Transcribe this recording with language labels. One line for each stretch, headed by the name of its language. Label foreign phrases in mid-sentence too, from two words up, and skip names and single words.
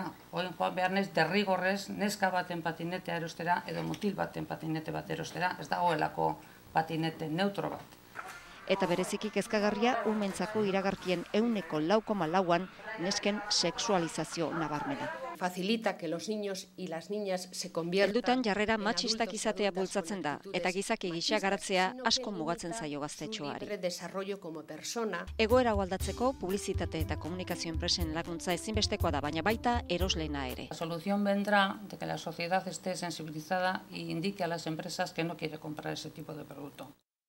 Basque: Oin joan behar naiz derrigorrez neska baten patinetea erostera edo mutil baten patinete bat erostera. Ez dagoelako patinete neutro bat. Eta bereziki kezkagarria umeentzako iragarkien 9,4an nesken sexualizazio nabarmena.
Spanish: Facilita que los niños y las niñas se conviertan.
Basque: Heldutan jarrera matxistak izatea bultzatzen da, eta gizaki gisa garatzea asko mugatzen zaio gaztetxoari. Egoera hau aldatzeko publizitate eta komunikazio enpresen laguntza ezinbestekoa da, baina baita erosleena ere.
Spanish: La solución vendrá de que la sociedad esté sensibilizada y indique a las empresas que no quiere comprar ese tipo de producto.